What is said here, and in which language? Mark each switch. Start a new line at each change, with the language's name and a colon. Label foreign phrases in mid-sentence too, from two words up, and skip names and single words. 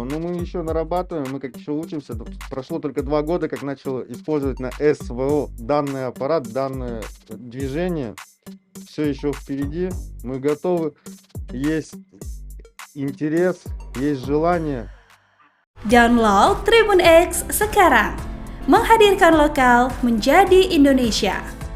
Russian: Но мы еще нарабатываем, мы как еще учимся. Прошло только 2 года, как начал использовать на СВО данный аппарат, данное движение. Все еще впереди, мы готовы. Есть интерес, есть желание.
Indonesian: Download Tribun X sekarang, menghadirkan lokal menjadi Indonesia.